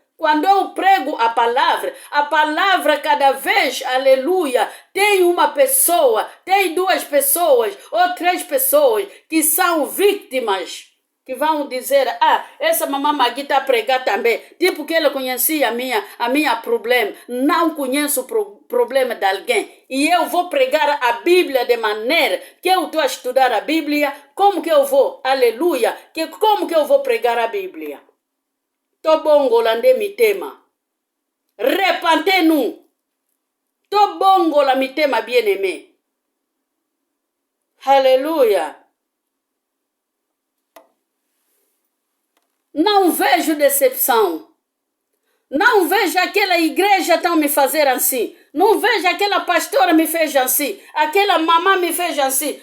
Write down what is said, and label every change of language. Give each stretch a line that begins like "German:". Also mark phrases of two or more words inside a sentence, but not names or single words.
Portuguese: Quando eu prego a palavra cada vez, aleluia, tem uma pessoa, tem 2 pessoas ou 3 pessoas que são vítimas, que vão dizer, essa mamãe Magui está a pregar também, tipo que ela conhecia a minha problema, não conheço o problema de alguém, e eu vou pregar a Bíblia de maneira que eu estou a estudar a Bíblia, como que eu vou, aleluia, como que eu vou pregar a Bíblia?
Lingala: To bongo la nde mitema.
French: Repentez-nous.
Lingala: To bongo la mitema bien-aimé.
Portuguese: Aleluia. Não vejo decepção. Não vejo aquela igreja tão me fazer assim. Não vejo aquela pastora me fez assim. Aquela mamã me fez assim.